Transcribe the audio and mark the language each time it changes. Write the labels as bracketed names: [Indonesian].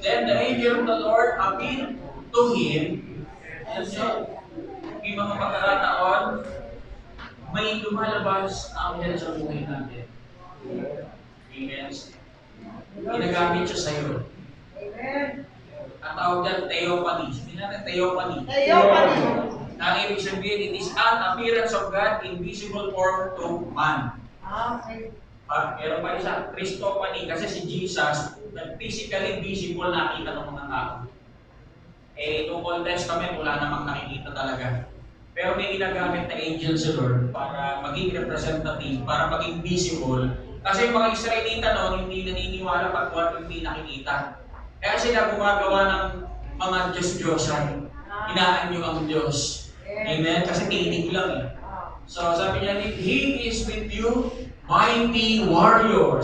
[English] Then the angel of the Lord appeared to him. [Filipino] Yung mga pagkakataon, may lumalabas ang anghel sa buhay natin. Amen. Ginagamit siya sa iyo. Amen. Ang tawag dyan, theophany. Sabihin natin, theophany. Theophany. Ang ibig sabihin, [English] it is an appearance of God in visible form to man. Okay. [Filipino] Meron pa isa, Christophany, kasi si Jesus, physically visible nakita ng mga tao. Noong Old Testament, wala namang nakikita talaga. Pero may ginagamit na angel sa Lord para maging representative, para maging visible. Kasi yung mga Israelita noon, hindi naniniwala pag hindi nakikita. Kaya sila gumagawa ng mga Diyos-Diyosan. Inaanyo ang Diyos. Amen? Kasi tinig lang eh. So sabi niya, [English] He is with you, mighty warrior.